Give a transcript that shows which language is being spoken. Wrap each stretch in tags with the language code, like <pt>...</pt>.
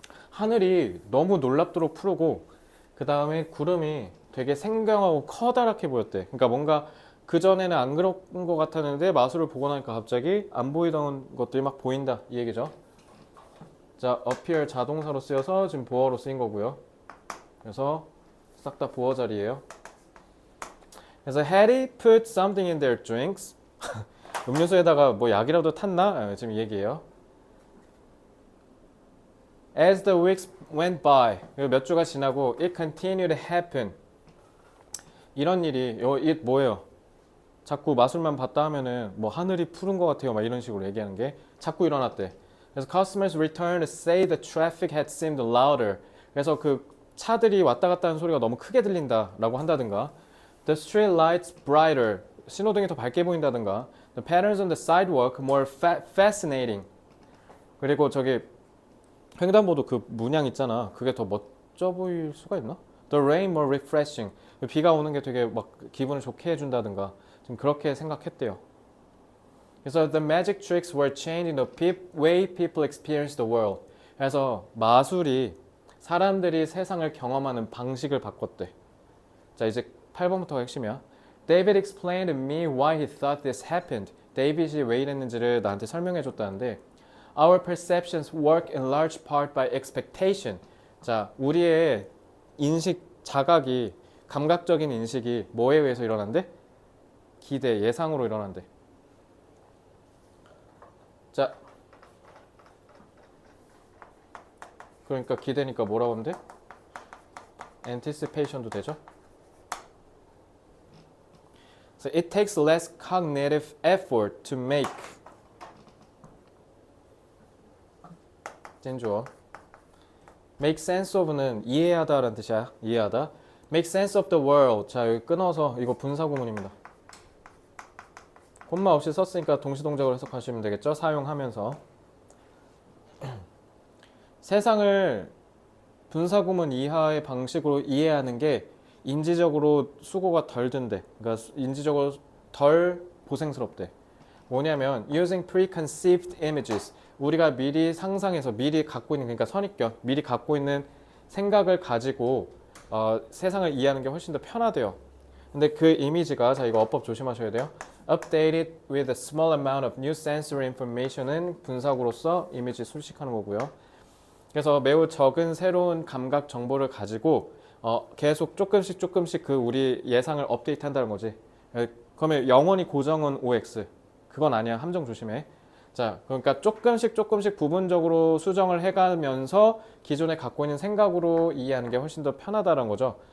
<ko>하늘이 너무 놀랍도록 푸르고 그 다음에 구름이 되게 생경하고 커다랗게 보였대. 그러니까 뭔가 그전에는 안 그런 것 같았는데 마술을 보고 나니까 갑자기 안 보이던 것들이 막 보인다 이 얘기죠. 자, appear 자동사로 쓰여서 지금 보어로 쓰인 거고요. 그래서 싹 다 보어 자리예요.</ko> <en>그래서 Hattie put something in their drinks.</en> <ko>음료수에다가 뭐 약이라도 탔나? 지금 이 얘기예요.</ko> <en>As the weeks went by, 몇 주가 지나고 it continued to happen.</en> <ko>이런 일이 it 뭐예요? 자꾸 마술만 봤다 하면은 뭐 하늘이 푸른 것 같아요 막 이런 식으로 얘기하는 게 자꾸 일어났대.</ko> <en>그래서 customers returned to say the traffic had seemed louder.</en> <ko>그래서 그 차들이 왔다 갔다 하는 소리가 너무 크게 들린다라고 한다든가 the street lights brighter.</ko> <en>신호등이 더 밝게 보인다든가 the patterns on the sidewalk more fascinating.</en> <ko>그리고 저기 횡단보도 그 문양 있잖아. 그게 더 멋져 보일 수가 있나?</ko> <en>The rain more refreshing.</en> <ko>비가 오는 게 되게 막 기분을 좋게 해준다든가 지금 그렇게 생각했대요.</ko> <en>그래서 the magic tricks were changing the way people experience the world.</en> <ko>그래서 마술이 사람들이 세상을 경험하는 방식을 바꿨대. 자, 이제 8번부터가 핵심이야.</ko> <en>David explained to me why he thought this happened. 데이빗이 왜 이랬는지를 나한테 설명해 줬다는데 Our perceptions work in large part by expectation.</en> <ko>자, 우리의 인식, 자각이, 감각적인 인식이 뭐에 의해서 일어난대? 기대, 예상으로 일어난대. 자, 그러니까 기대니까 뭐라고 하면 돼? anticipation도 되죠?</ko> <en>So it takes less cognitive effort to make.</en> <ko>찐주어. make sense of는 이해하다라는 뜻이야. 이해하다. make sense of the world. 자, 여기 끊어서 이거 분사구문입니다. 콤마 없이 썼으니까 동시동작으로 해석하시면 되겠죠? 사용하면서. 세상을 분사구문 이하의 방식으로 이해하는 게 인지적으로 수고가 덜 든대. 그러니까 인지적으로 덜 고생스럽대.</ko> <en>뭐냐면 using preconceived images.</en> <ko>우리가 미리 상상해서 미리 갖고 있는 그러니까 선입견, 미리 갖고 있는 생각을 가지고 세상을 이해하는 게 훨씬 더 편하대요. 근데 그 이미지가 자 이거 어법 조심하셔야 돼요.</ko> <en>Updated with a small amount of new sensory information은 분사구로서 이미지 수식하는 거고요.</en> <ko>그래서 매우 적은 새로운 감각 정보를 가지고 계속 조금씩 그 우리 예상을 업데이트한다는 거지. 그러면 영원히 고정은 OX. 그건 아니야. 함정 조심해. 자, 그러니까 조금씩 부분적으로 수정을 해가면서 기존에 갖고 있는 생각으로 이해하는 게 훨씬 더 편하다는 거죠.</ko>